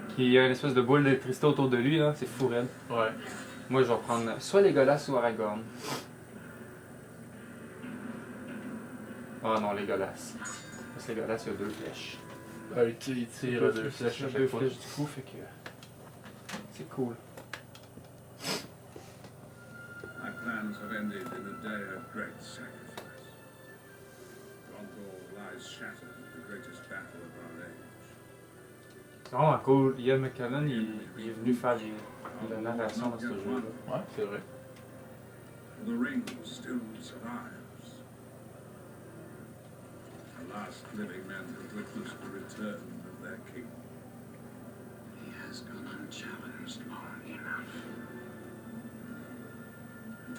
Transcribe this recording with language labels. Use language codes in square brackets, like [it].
[fr] Qui a une espèce de boule d'électricité autour de lui, là. C'est fou raide. Ouais. Moi, je vais prendre soit Legolas ou Aragorn. Ah non, Legolas. Parce que Legolas, il y a deux flèches. Il tire deux flèches à chaque fois. Deux flèches du coup, fait que... C'est cool. [en] My plans have ended in a day of great sacrifice. Gondor lies shattered in the greatest battle of our age. [fr] C'est vraiment cool. Ian McKellen, il est venu faire la narration dans ce jeu-là. Ouais, c'est vrai. [en] The ring still survives. The last living men have witnessed the return of their king. He has gone unchallenged long enough.